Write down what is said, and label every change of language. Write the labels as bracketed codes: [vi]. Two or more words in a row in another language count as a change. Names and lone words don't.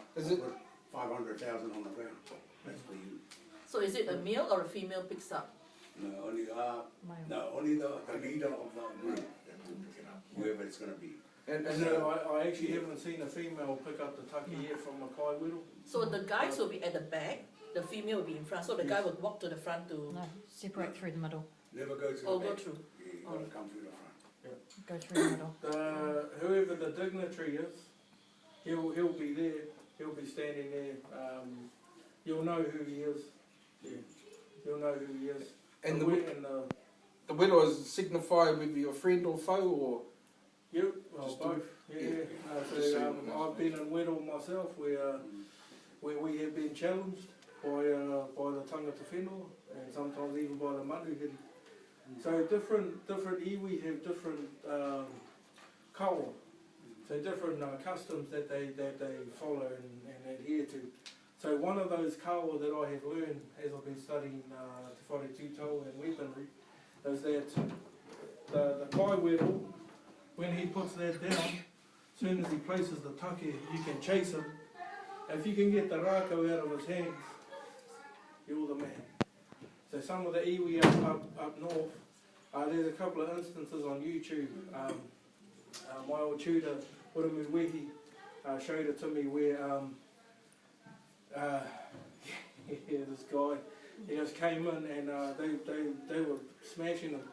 [en] Is it- put 500,000 on the ground. That's for you. so is it a male or a female picks up? No, only the leader of the group that will pick it up, whoever it's going to be. And No, I actually haven't seen a female pick up the take yet from a [mi] kai wero. [en] So the guys will be at the back, the female will be in front. So the guy will walk to the front to No, separate through the middle. Never go to or the go back. through. You got to come through the front. Go through the middle. Whoever the dignitary is, he'll be there. He'll be standing there. You'll know who he is. Yeah, you'll know who he is. And the the widow is signify whether you're friend or foe, or Yep, well, Just both. Yeah. Just So, so- I've been in Weddle myself where we have been challenged by the [mi] tangata whenua [en] and sometimes even by the manuhiri. So different iwi have different kawa, so different customs that they follow and adhere to. So one of those kawa that I have learned as I've been studying Te Whare Tūtau and weaponry is that the [mi] kai wero, [en] when he puts that down, as soon as he places the take, you can chase him. If you can get the rako out of his hands, you're the man. So some of the iwi up north, There's a couple of instances on YouTube. My old tutor, Uramu Wehi, showed it to me where this guy, he just came in and they were smashing him.